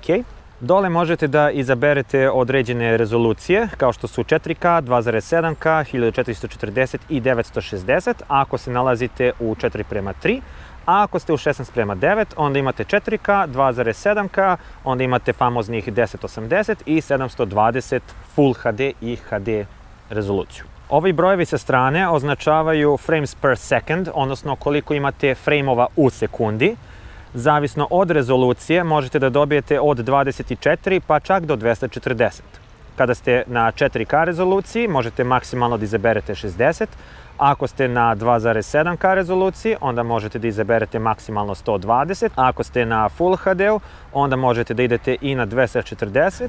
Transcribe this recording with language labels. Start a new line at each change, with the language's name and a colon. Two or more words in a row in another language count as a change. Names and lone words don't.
Serbian: Dole možete da izaberete određene rezolucije, kao što su 4K, 2.7K, 1440 i 960, ako se nalazite u 4:3, a ako ste u 16:9, onda imate 4K, 2.7K, onda imate famoznih 1080 i 720 Full HD i HD rezoluciju. Ovi brojevi sa strane označavaju
English: frames per second,
Serbian: odnosno koliko imate frameova u sekundi. Zavisno od rezolucije možete da dobijete od 24 pa čak do 240. Kada ste na 4K rezoluciji možete maksimalno da izaberete 60, a ako ste na 2.7K rezoluciji onda možete da izaberete maksimalno 120, a ako ste na Full HD-u onda možete da idete i na 240.